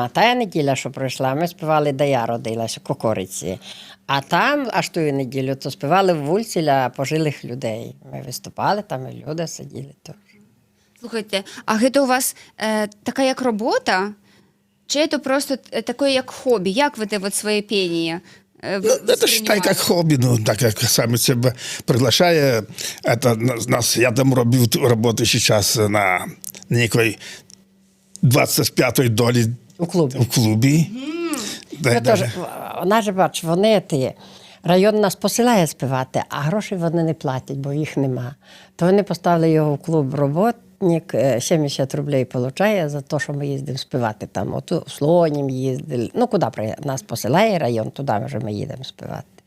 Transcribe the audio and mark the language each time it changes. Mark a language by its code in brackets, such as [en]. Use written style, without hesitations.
[uk] А та неділя, що пройшла, ми співали, де я родилася, у Кокориці. А там, аж ту неділю, то співали в вулиці для пожилих людей. Ми виступали, там і люди сиділи теж. Слухайте, а це у вас така як робота? Чи це просто таке як хобі? Як ви те от своє піння [ru] Это считай как хобби, ну, так как сами себя приглашая, это нас, я там работаю сейчас на некой 25-й долі [uk] У клубі. у клубі. Ну, тож, вона ж, бач, вони ті. Район нас посилає співати, а грошей вони не платять, бо їх нема. То вони поставили його в клуб роботник, 70 рублей получає за те, що ми їздимо співати там. От у Слонім їздили. Ну, куди нас посилає район, туди вже ми їдемо співати.